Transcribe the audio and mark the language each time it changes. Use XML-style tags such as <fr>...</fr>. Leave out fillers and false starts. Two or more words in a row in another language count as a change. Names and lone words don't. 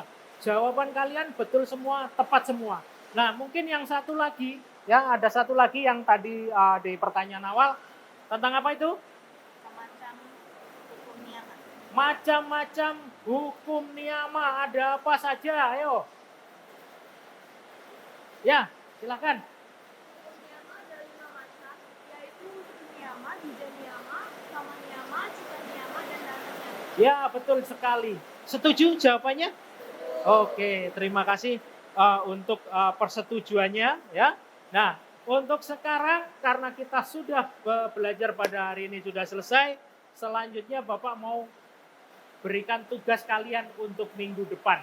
<id>Jawaban kalian betul semua, tepat semua. Nah, mungkin yang satu lagi, ya ada satu lagi yang tadi di pertanyaan awal tentang apa itu? Semacam hukum niyama. Macam-macam hukum niyama, ada apa saja? Ayo. Ya, silakan. Hukum niyama ada 5 macam, yaitu hukum niyama,</id> <pi>bija niyama, kama niyama, cita niyama, dan dana niyama.</pi> <id>Ya, betul sekali. Setuju jawabannya? Oke, terima kasih untuk persetujuannya ya. Nah, untuk sekarang karena kita sudah belajar pada hari ini sudah selesai, selanjutnya Bapak mau berikan tugas kalian untuk minggu depan.</id>